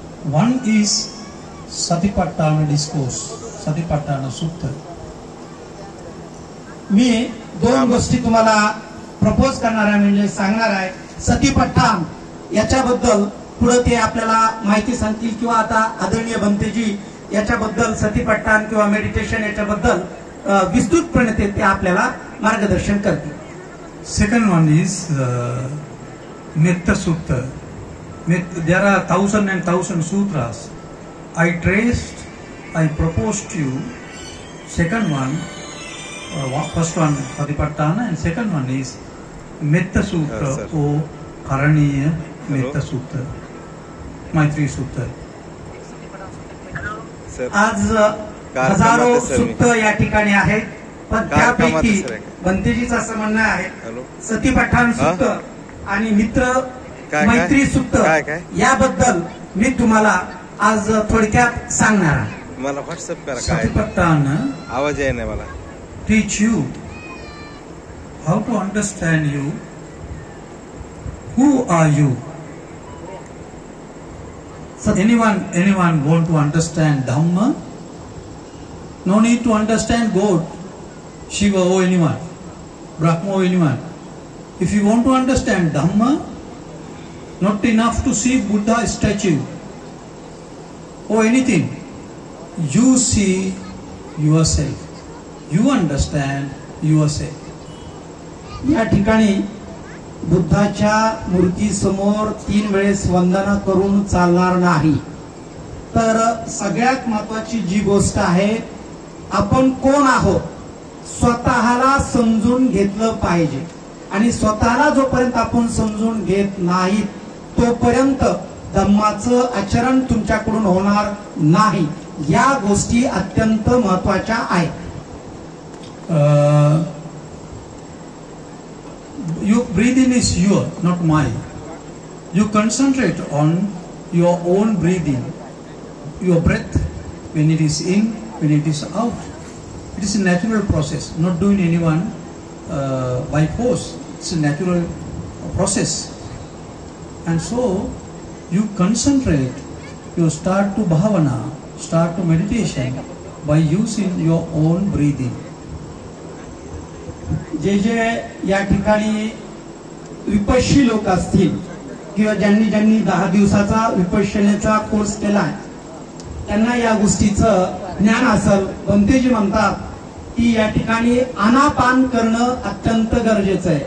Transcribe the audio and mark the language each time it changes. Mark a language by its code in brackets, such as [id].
[en] One is Satipatthana discourse, Satipatthana Sutta. [mr] मी 2 गोष्टी तुम्हाला propose करणार आहे, म्हणजे सांगणार आहे. सतीपट्ठाण याच्याबद्दल पुढे ते आपल्याला माहिती सांगतील, किंवा आता आदरणीय भंतेजी याच्याबद्दल सतीपट्ठाण किंवा मेडिटेशन याच्याबद्दल विस्तृतपणे ते आपल्याला मार्गदर्शन करतील. [en] Second one is Metta Sutta. There are 1000 and 1000 sutras. I traced, I proposed to you. Second one, first one Satipatthana, and second one is Metta Sutra or Karaniya Metta Sutta, Maitri Sutta. [mr] आज हजारो सुत्त या ठिकाणी आहेत, पण त्यापैकी भंतेजीचं असं म्हणणं आहे सतीपट्ठाण सुत्त आणि मित्र मैत्री सुत्त याबद्दल मी तुम्हाला आज थोडक्यात सांगणार आहे. मला व्हॉट्सअप करा. [en] Satipatthana [mr] आवाज आहे नाही मला. [en] teach you how to understand you. Who are you? So anyone want to understand Dhamma? No need to understand God, Shiva or anyone, Brahma or anyone. If you want to understand Dhamma, not enough to see Buddha statue or anything. You see yourself. You understand yourself. [mr] या ठिकाणी बुद्धाच्या मूर्तीसमोर 3 वेळेस वंदना करून चालणार नाही. तर सगळ्यात महत्वाची जी गोष्ट आहे, आपण कोण आहोत स्वतःला समजून घेतलं पाहिजे. आणि स्वतःला जोपर्यंत आपण समजून घेत नाही तोपर्यंत धम्माचं आचरण तुमच्याकडून होणार नाही. या गोष्टी अत्यंत महत्वाच्या आहेत. [en] Your breathing is your, not mine. you concentrate on your own breathing, your breath, when it is in, when it is out. It is a natural process, not doing anyone by force. It's a natural process. And so you concentrate, you start to bhavana, start to meditation by using your own breathing. [mr] जे जे या ठिकाणी विपश्यी लोक असतील किंवा ज्यांनी 10 दिवसाचा विपश्यनेचा course केलाय त्यांना या गोष्टीचं ज्ञान असेल. भंतेजी म्हणतात की या ठिकाणी आनापान करणं अत्यंत गरजेचं आहे.